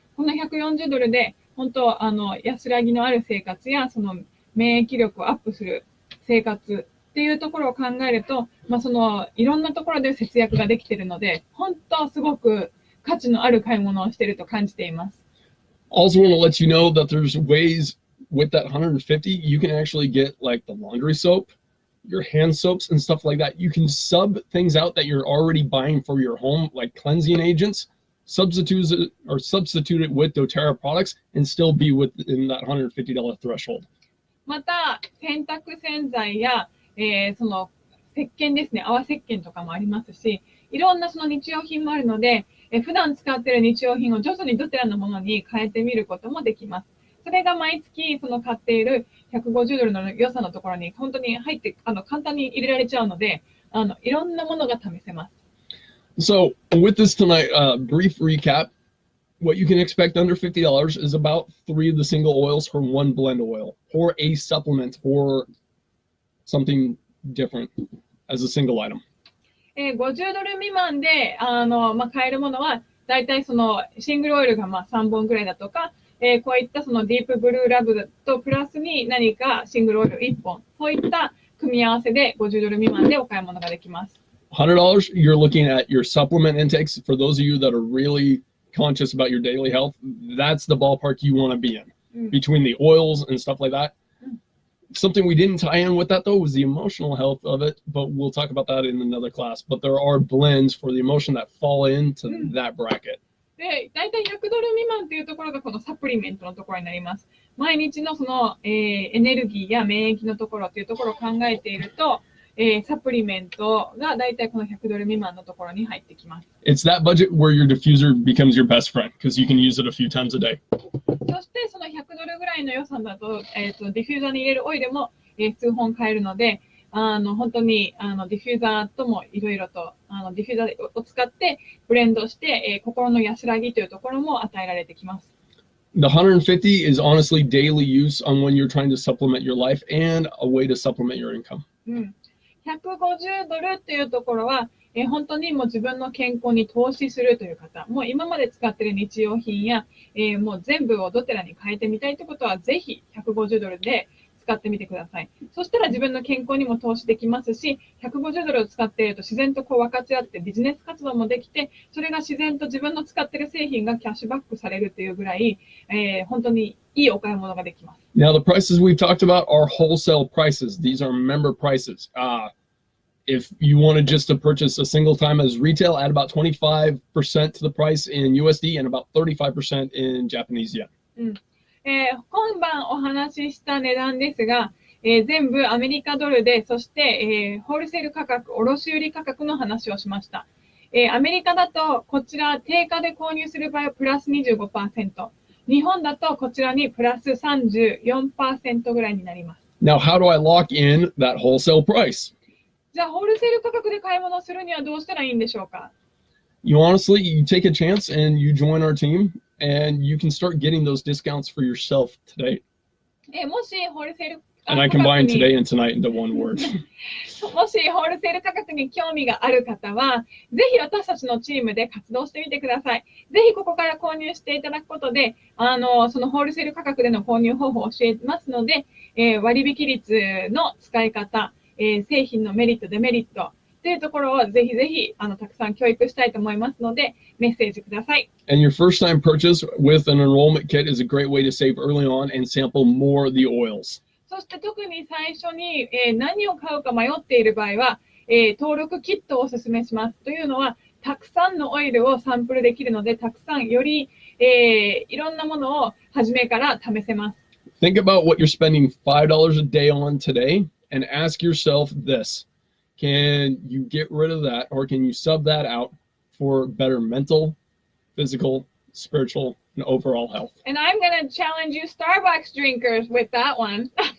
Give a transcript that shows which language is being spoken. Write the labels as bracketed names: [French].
[Japanese] この$140で、本当、安らぎのある生活や、その免疫力をアップする生活っていうところを考えると、いろんなところで節約ができているので、本当すごく価値のある買い物をしていると感じています。 [English] Also want to let you know that there's ways with that 150, you can actually get like the laundry soap, your hand soaps and stuff like that. You can sub things out that you're already buying for your home, like cleansing agents, substitute it with doterra products and still be within that $150 threshold. [Japanese] また、洗濯洗剤や、その石鹸ですね、泡石鹸とかもありますし、いろんなその日用品もあるので、普段使っている日用品を徐々にドテラのものに変えてみることもできます。それが毎月その買っている$150の予算のところに本当に入って簡単に入れられちゃうので、いろんなものが試せます。 [English] So with this tonight, brief recap. What you can expect under $50 is about 3 of the single oils for one blend oil, or a supplement for something different as a single item. [Japanese] $50未満で買えるものは、だいたいそのシングルオイルが3本ぐらいだとか、こういったそのディープブルーラブとプラスに何かシングルオイル1本、そういった組み合わせで$50未満でお買い物ができます。 [English] $100, you're looking at your supplement intakes. For those of you that are really conscious about your daily health, that's the ballpark you want to be in, between the oils and stuff like that. Something we didn't tie in with that though was the emotional health of it, but we'll talk about that in another class. But there are blends for the emotion that fall into that bracket. [Japanese] で、だいたい$100未満というところがこのサプリメントのところになります。毎日のその、エネルギーや免疫のところというところを考えていると、サプリメントがだいたいこの$100未満のところに入ってきます。 [English] It's that budget where your diffuser becomes your best friend because you can use it a few times a day. [Japanese] そしてその$100ぐらいの予算だと、ディフューザーに入れるオイルも、数本買えるので、本当にディフューザーともいろいろとディフューザーを使ってブレンドして、心の安らぎというところも与えられてきます。 [English] The 150 is honestly daily use on when you're trying to supplement your life and a way to supplement your income. [Japanese] $150というところは、本当にもう自分の健康に投資するという方、もう今まで使っている日用品や、もう全部をドテラに変えてみたいということは、ぜひ$150で使ってみてください。そしたら自分の健康にも投資できますし、$150を使っていると自然とこう分かち合ってビジネス活動もできて、それが自然と自分の使っている製品がキャッシュバックされるというぐらい、本当にいいお買い物ができます。 [English] Now the prices we've talked about are wholesale prices. These are member prices. If you wanted just to purchase a single time as retail, add about 25% to the price in USD and about 35% in Japanese yen. [Japanese] 今晩お話しした値段ですが、全部アメリカドルで、そして、ホールセール価格、卸売価格の話をしました。アメリカだとこちら定価で購入する場合はプラス 25%、日本だとこちらにプラス 34% ぐらいになります。 [English] Now, how do I lock in that wholesale price? [Japanese] じゃあ、ホールセール価格で買い物をするにはどうしたらいいんでしょうか？ [English] You honestly, you take a chance and you join our team and you can start getting those discounts for yourself today. [Japanese] もしホールセール [English] And I combine today and tonight into one word. [Japanese] もしホールセール価格に興味がある方は、ぜひ私たちのチームで活動してみてください。ぜひここから購入していただくことで、そのホールセール価格での購入方法を教えますので、割引率の使い方、製品のメリット、デメリットというところをぜひぜひたくさん教育したいと思いますので、メッセージください。 [English] And your first time purchase with an enrollment kit is a great way to save early on and sample more of the oils. [Japanese] そして特に最初に、何を買うか迷っている場合は、登録キットをお勧めします。というのは、たくさんのオイルをサンプルできるので、たくさんより、いろんなものを初めから試せます。 [English] Think about what you're spending $5 a day on today and ask yourself this. Can you get rid of that or can you sub that out for better mental, physical, spiritual, and overall health? And I'm going to challenge you Starbucks drinkers with that one.